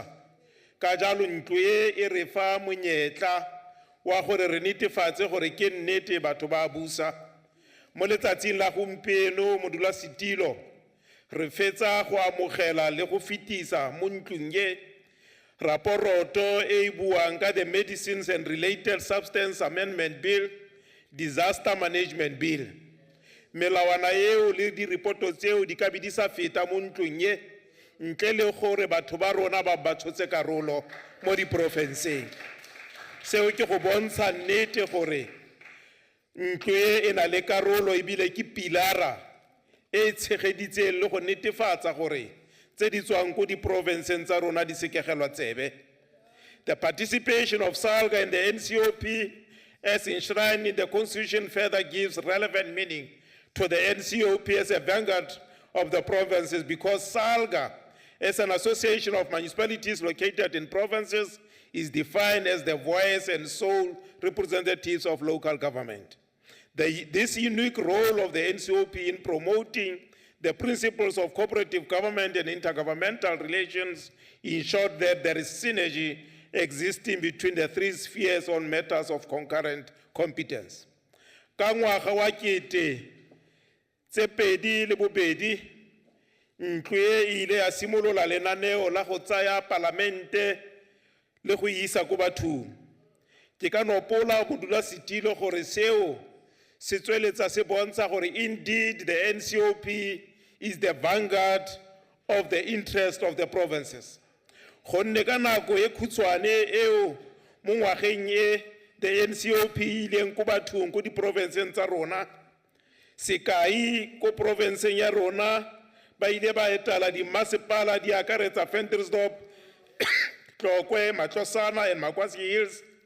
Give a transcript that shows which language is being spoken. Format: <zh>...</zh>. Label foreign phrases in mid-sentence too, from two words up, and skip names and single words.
<tn>Ka jalo ntlo e re fa monyetla wa gore re netefatse gore ke nnete batho ba busa. Mo letsatsing la gompieno modulasetilo re fetsa go amogela le go fetisa mo ntlong e raporoto e buang ka the Medicines and Related Substance Amendment Bill, Disaster Management Bill. Melawana eo le di reporto tseo di ka bidisa feta mo ntlong e ntle le gore batho ba rona ba batshotse karolo mo di provinseng. Seo ke go bontsha nnete gore ntlo e na le karolo ebile ke pilara e tshegeditseng le go netefatsa gore tse di tswang ko di provinseng tsa rona di sekegelwa tsebe.</tn> <en>The participation of SALGA in the NCOP as enshrined in the Constitution further gives relevant meaning to the NCOP as a vanguard of the provinces, because SALGA, as an association of municipalities located in provinces, is defined as the voice and sole representatives of local government. This unique role of the NCOP in promoting the principles of cooperative government and intergovernmental relations ensured that there is synergy existing between the three spheres on matters of concurrent competence.</en> <tn>Ka ngwaga wa kete tse pedi le bobedi, ntlo e ile ya simolola lenaneo la go tsaya palamente le go isa ko bathong. Ke ka nopola modulasetilo gore seo se tsweletsa se bontsha gore</tn> <en>indeed the NCOP is the vanguard of the interest of the provinces.</en> <tn>Gonne ka nako e khutshwane eo mo ngwageng e the NCOP ileng ko bathong ko di provinseng tsa rona, sekai ko provinseng ya rona ba ile ba etala di masepala di akaretsa Ventersdorp, Tlokwe, Matlosana and Makwasi Hills.</tn>